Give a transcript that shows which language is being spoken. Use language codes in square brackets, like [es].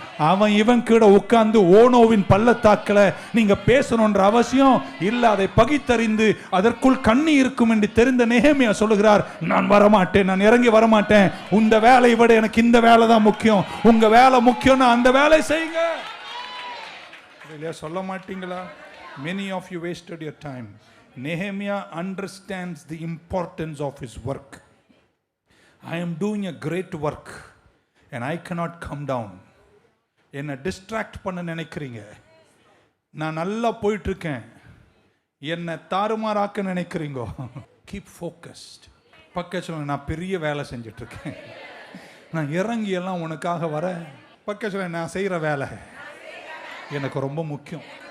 [ta] அவன் இவன் கீழ உட்கார்ந்து ஓனோவின் பள்ளத்தாக்கில் நீங்க பேசணுன்ற அவசியம் இல்லை. அதை பகித்தறிந்து அதற்குள் கண்ணி இருக்கும் என்று தெரிந்த நெகேமியா சொல்லுகிறார், நான் வரமாட்டேன், நான் இறங்கி வரமாட்டேன். உந்த வேலையை விட எனக்கு இந்த வேலை தான் முக்கியம். உங்க வேலை முக்கியம்னா அந்த வேலை செய்யுங்க. இல்லையா, சொல்ல மாட்டீங்களா? [en] Many of you wasted your time. Nehemiah understands the importance of his work. I am doing a great work and I cannot come down. [ta] என்னை டிஸ்ட்ராக்ட் பண்ண நினைக்கிறீங்க, நான் நல்லா போயிட்டு இருக்கேன், என்னை தாறுமாறாக்க நினைக்கிறீங்க. [en] Keep focused. [ta] பக்கத்தில் நான் பெரிய வேலை செஞ்சுட்டு இருக்கேன், நான் இறங்கி எல்லாம் உனக்காக வர. பக்கத்தில் நான் செய்கிற வேலை எனக்கு ரொம்ப முக்கியம்.